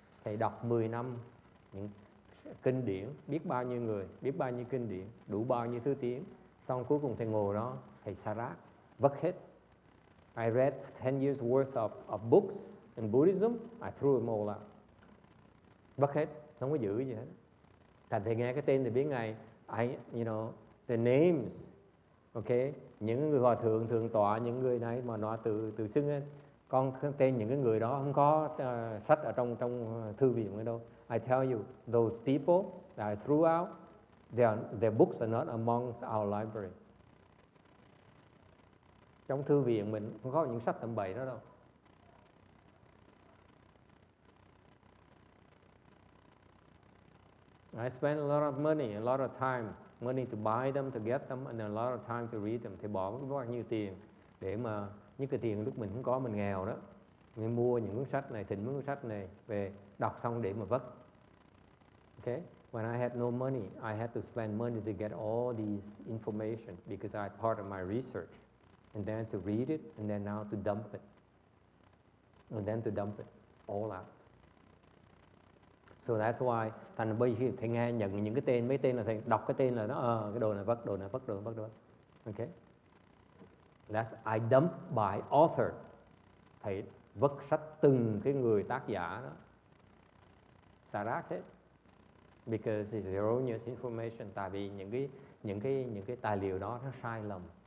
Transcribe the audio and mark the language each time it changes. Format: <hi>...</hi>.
<vi>Thầy đọc 10 năm những kinh điển, biết bao nhiêu người, biết bao nhiêu kinh điển, đủ bao nhiêu thứ tiếng. Xong cuối cùng thầy ngồi đó, thầy xả rác, vất hết.</vi> <en>I read 10 years worth of books in Buddhism, I threw them all out.</en> <vi>Vất hết, không có giữ gì hết. Thành thầy nghe cái tên thì biết ngay,</vi> <en>the names,</en> <vi>okay, những người hòa thượng, thượng tọa, những người này mà nó từ xưng lên. Con tên những cái người đó không có sách ở trong thư viện ở đâu.</vi> <en>I tell you, those people that I threw out, their books are not amongst our library.</en> <vi>Trong thư viện mình không có những sách tầm bậy đó đâu.</vi> <en>I spend a lot of money, a lot of time, money to buy them, to get them, and a lot of time to read them.</en> <vi>Thì bỏ bao nhiêu tiền để mà những cái tiền lúc mình không có, mình nghèo đó, mình mua những cuốn sách này, thỉnh những cuốn sách này về đọc xong để mà vất.</vi> <en>Okay? When I had no money, I had to spend money to get all these information because I part of my research, and then to read it, and then now to dump it, and then to dump it all out. So that's why</en> <vi>thành bây khi thầy nghe nhận những cái tên, mấy tên là thầy đọc cái tên là nó cái đồ này vất, đồ này vất, đồ này vất. Okay.</vi> <en>That's I dump by author.</en> <vi>Thầy vứt sách từng cái người tác giả đó, xả rác hết.</vi> <en>Because it's erroneous information.</en> <vi>Tại vì những cái tài liệu đó nó sai lầm.</vi>